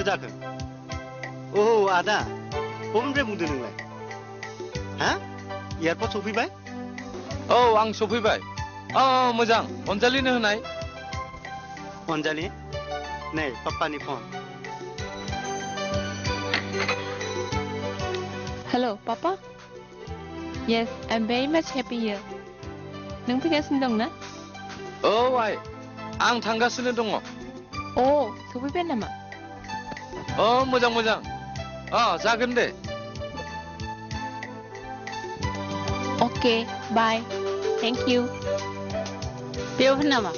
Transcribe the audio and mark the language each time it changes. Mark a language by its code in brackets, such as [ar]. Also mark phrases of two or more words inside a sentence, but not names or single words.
[brx] जाखो औ आदा बबेनिफ्राय बुंदों नोंलाय हा एयारपर्ट सफैबाय औ आं सफैबाय मोजां अनजालिनो होनाय अनजालि नै पाप्पानि फन [en] Hello, Papa? Yes, I'm very much happy here. [brx] नों फैगासिनो दं ना? औ आइ आं थांगासिनो दङ सफैबाय नामा? मोजां मोजां जागोन दे [en] Okay, bye. Thank you. [brx] बेयाव फैनो नामा?